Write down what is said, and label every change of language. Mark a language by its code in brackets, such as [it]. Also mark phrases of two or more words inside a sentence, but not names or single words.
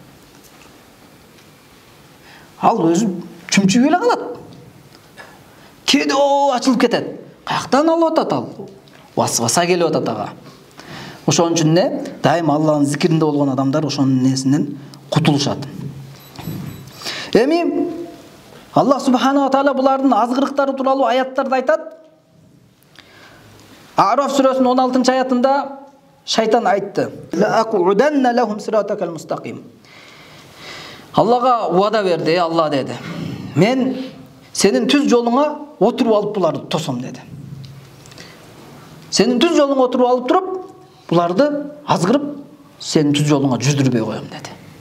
[ky] Ал өзү чүмчүп эле калат. кээде ачылып кетет. Каяктан алып атат ал? Васваса келип атат ага. Ошон үчүн не? Дайым Аллахтын зикиринде болгон адамдар ошонун несинен кутулушат. Эми Аллах [ar] سبحانه وتعالى [ky] булардын азгырыктары тууралуу аяттарда айтат. А'раф сүрөсүнүн 16-аятында шайтан айтты: [ar] "لأقعدن لهم صراطك المستقيم." [ky] Аллага уада берди, Алла деди: "Мен сенин түз жолуңа отуруп алып буларды тосом" деди. Сенин түз жолуңа отуруп алып туруп, буларды азгырып, сенин түз жолуңа жүздүрбөй коем деди.